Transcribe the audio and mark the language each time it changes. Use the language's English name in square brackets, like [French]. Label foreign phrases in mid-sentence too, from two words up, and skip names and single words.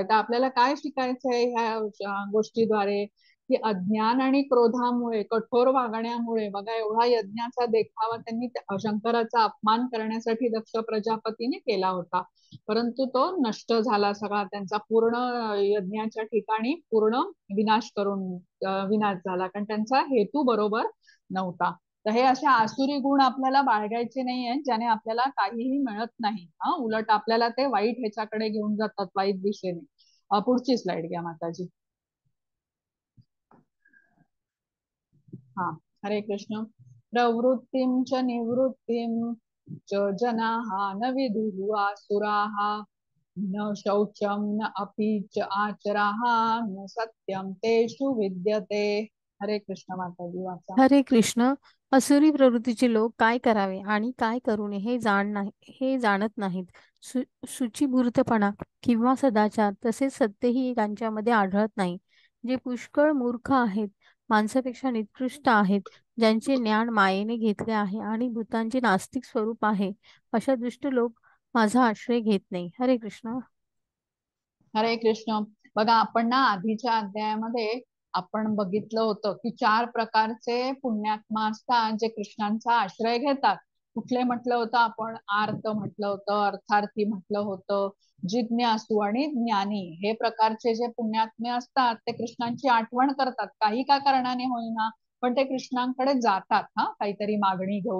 [Marathi] तर आपल्याला काय शिकायचं आहे ह्या गोष्टीद्वारे, की अज्ञान आणि क्रोधामुळे, कठोर वागण्यामुळे बघा एवढा यज्ञाचा देखावा त्यांनी शंकराचा अपमान करण्यासाठी दक्ष प्रजापतीने केला होता, परंतु तो नष्ट झाला सगळा त्यांचा पूर्ण यज्ञाच्या ठिकाणी पूर्ण विनाश करून विनाश झाला, कारण त्यांचा हेतू बरोबर नव्हता. तर हे असे आसुरी गुण आपल्याला बाळगायचे नाहीये ज्याने आपल्याला काहीही मिळत नाही. उलट आपल्याला ते वाईट ह्याच्याकडे घेऊन जातात, वाईट दिशेने. पुढची स्लाइड घ्या माताजी. हा, हरे कृष्ण. [Sanskrit] प्रवृत्तिं च निवृत्तिं च जनाः न विदुः आसुराः न शौचम न अपि च आचराः न सत्यम तेषु विद्यते. [Marathi] हरे कृष्ण माताजी वाचा. हरे कृष्ण. असुरी प्रवृत्तीचे लोक काय करावे आणि काय करू नये हे जाणत नाहीत. शुचिभूर्तपणा किंवा सदाचार तसेच सत्यही त्यांच्यामध्ये आढळत नाही. जे पुष्कळ मूर्ख आहेत, माणसापेक्षा निकृष्ट आहेत, ज्यांचे ज्ञान मायेने घेतले आहे आणि भूतांचे नास्तिक स्वरूप आहे, अशा दुष्ट लोक माझा आश्रय घेत नाही. हरे कृष्ण. हरे कृष्ण. बघा आपण ना आधीच्या अध्यायामध्ये आपण बघितलं होतं की 4 प्रकारचे पुण्यात्मा असतात जे कृष्णांचा आश्रय घेतात. कुठले म्हटलं होतं आपण? आर्त म्हटलं होतं, अर्थार्थी म्हटलं होतं, जिज्ञासू आणि ज्ञानी. हे प्रकारचे जे पुण्यात्मे असतात ते कृष्णांची आठवण करतात, काही का कारणाने होईना, पण ते कृष्णांकडे जातात हा काहीतरी मागणी घेऊन.